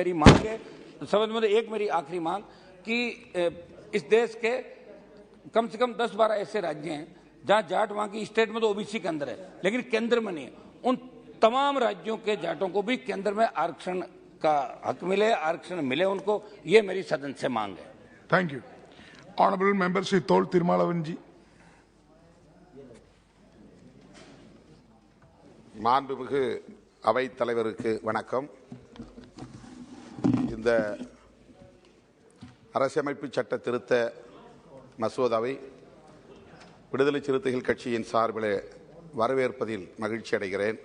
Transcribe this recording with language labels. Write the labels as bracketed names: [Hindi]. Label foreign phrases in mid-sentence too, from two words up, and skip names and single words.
[Hindi] मेरी मांग है समझ में एक मेरी आखिरी मांग कि इस देश के कम से कम 10-12 ऐसे राज्य हैं जहां जाट वहां की स्टेट में तो ओबीसी के अंदर है लेकिन केंद्र में नहीं है। उन तमाम राज्यों के जाटों को भी केंद्र में आरक्षण का हक मिले, आरक्षण मिले उनको, ये मेरी सदन से मांग है। [English] thank you. honourable member श्री तोल तिरुमालावन जी। [Tamil] மாண்புமிகு அவைத் தலைவருக்கு வணக்கம். இந்த அரசியமைப்பு சட்ட திருத்த மசோதாவை விடுதலை சிறுத்தைகள் கட்சியின் சார்பில் வரவேற்பதில் மகிழ்ச்சி அடைகிறேன்.